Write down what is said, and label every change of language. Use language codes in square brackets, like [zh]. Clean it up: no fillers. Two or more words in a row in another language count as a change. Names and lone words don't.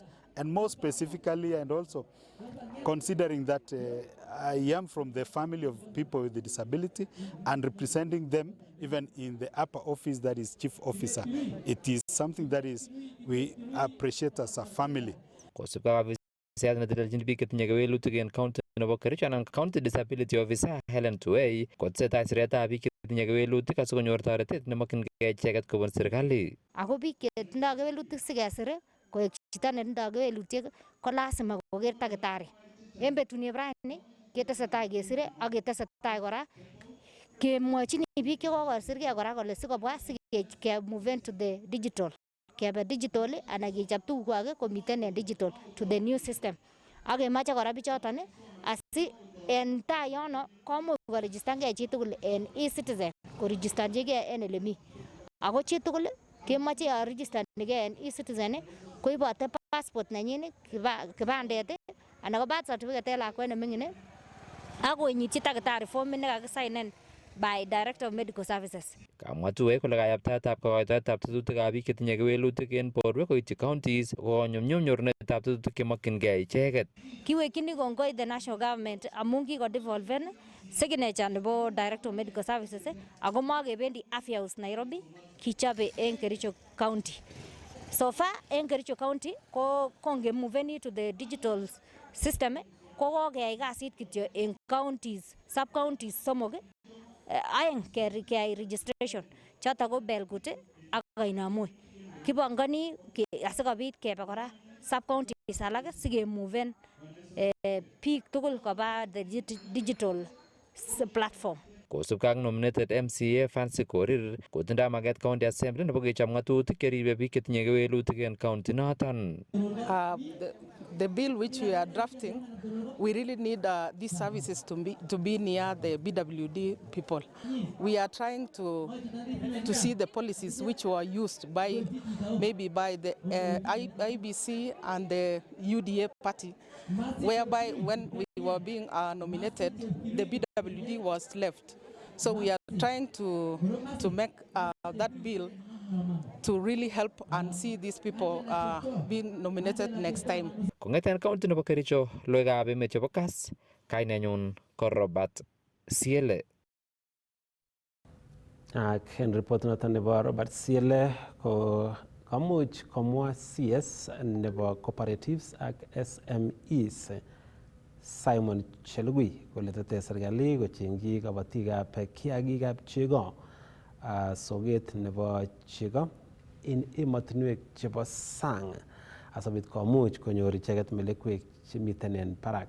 [en] And more specifically, and also considering that I am from the family of people with a disability and representing them even in the upper office, that is chief officer, it is something that we appreciate as a family. [kln] Biik chetinye kewelutik en county nebo Kericho anan [en] county disability officer [kln] Helen Tuwei kotesetai siretab biik chetinye kewelutik asikonyor toretet nemokyingei icheket kobun serikali. Ako biik chetindoi kewelutik sikesir koek chito netindoi kewelutiet ko lazima koker takitari. En betunieb rani ketesetai kesire ak ketesetai kora kemwochini biik chekokosirgei kora kole sikobwa sikemuven [en] to the digital. [kln] Kebe digital anan kechop tugukwak komiten en digital [en] to the new system. [kln] Ak kemoche kora bichoton asi en tai yono komuch koregistangei chitugul en e-citizen koregistanjigei en elemi. Ako chitugul kemoche yo registanigei en e-citizen koibote passport nenyin, kipandet anan ko [en] birth certificate [kln] en lakwet neming'in ak konyityi takitari formit nekakisainen [en] by Director of Medical Services. [kln] Kamwa Tuwei kole kayaptaetab kokoitoetab tetutikab biik chetinye kewelutik en borwek koityi counties konyumnyum nyorunetab tetutik chemokyingei icheket. Kiwekyini kongoi [en] the national government [kln] amun kikodevolven signature nebo [en] Director of Medical Services [kln] ako makebendi Afya House Nairobi, kichobe en Kericho County. [en] So far [kln] en Kericho County ko kongemuveni [en] to the digital system [kln] ko kokeyai kasit kityo en counties, [en] sub counties [kln] somok aeng keyai registration choto ko Belgut ak Kainamoi. Kibongoni asikobit kebe kora [en] sub counties [kln] alak sikemuven biik tugul koba [en] the digital platform. [kln] Kosubkei ak [en] nominated MCA [kln] Fancy Korir kotindoi maket [en] county assembly [kln] nebo kechop ng'atutik cheribe biik chetinye kewelutik en county noton. [en] The bill which we are drafting, we really need these services to be near the BWD people. We are trying to see the policies which were used by the IBC and the UDA party, whereby when we were being nominated, the BWD was left. So we are trying to make that bill to really help and see these people being nominated next time. [kln] Kong'eten county nebo Kericho, logoiwekab emet chebo Kass, kainenyun ko Robert Siele. Ak en report noton nebo Robert Siele ko kamuch komwa CS nebo cooperatives ak SMEs Simon Chelugui kole tete serikali kochengchi kabatikab kiagikab chego soket nebo chego en emotinwek chebo sang asabit komuch konyor icheget melekwek chemiten en barak.